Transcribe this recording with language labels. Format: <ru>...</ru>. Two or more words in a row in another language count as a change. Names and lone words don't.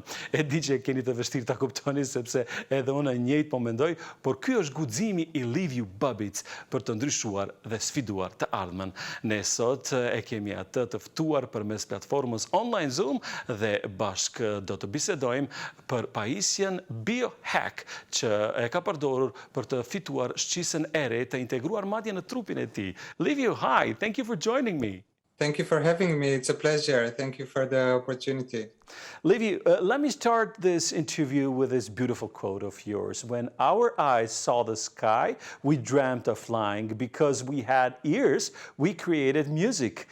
<sq>E di që keni të vështirë ta kuptoni sepse edhe unë e njëjtë po mendoj, por ky është guximi i Liviu Babitz për të ndryshuar dhe sfiduar të ardhmen. Ne sot e kemi atë të ftuar përmes platformës online Zoom dhe bashkë do të bisedojmë për pajisjen Biohack që e ka përdorur për të fituar shqisën e re të integruar madje në trupin e tij. Liviu,</sq> <en>hi, thank you for joining me. Thank you for having me. It's a pleasure. Thank you for the opportunity. Liviu, let me start this interview with this beautiful quote of yours. When our eyes saw the sky, we dreamt of flying. Because we had ears, we created music.</en>